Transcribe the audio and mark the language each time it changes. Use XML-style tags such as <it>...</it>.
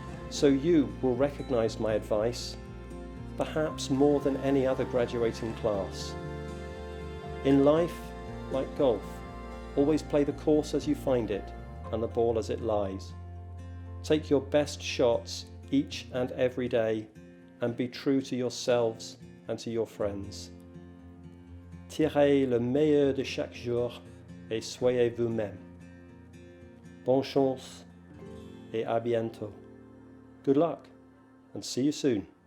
<en>So you will recognize my advice, perhaps more than any other graduating class. In life, like golf, always play the course as you find it and the ball as it lies. Take your best shots each and every day and be true to yourselves and to your friends.</en> <fr>Tirez le meilleur de chaque jour et soyez vous-même. Bonne chance et à bientôt.</fr> <en>Good luck and see you soon.</en>